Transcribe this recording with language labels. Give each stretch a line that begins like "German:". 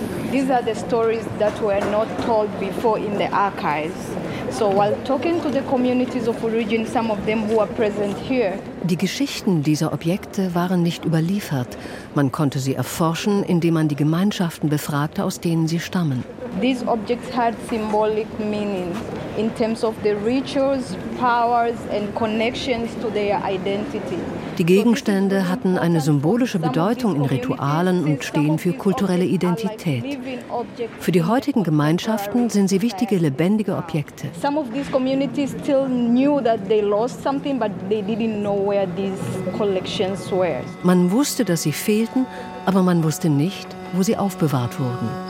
English: These are the stories that were not told before in the archives. So while talking to the communities of origin, some of them who are present here.
German: Die Geschichten dieser Objekte waren nicht überliefert. Man konnte sie erforschen, indem man die Gemeinschaften befragte, aus denen sie stammen.
English: These objects had symbolic meaning in terms of the rituals, powers and connections to their identity.
German: Die Gegenstände hatten eine symbolische Bedeutung in Ritualen und stehen für kulturelle Identität. Für die heutigen Gemeinschaften sind sie wichtige, lebendige Objekte.
English: Some of these communities still knew that they lost something, but they didn't know where these collections were.
German: Man wusste, dass sie fehlten, aber man wusste nicht, wo sie aufbewahrt wurden.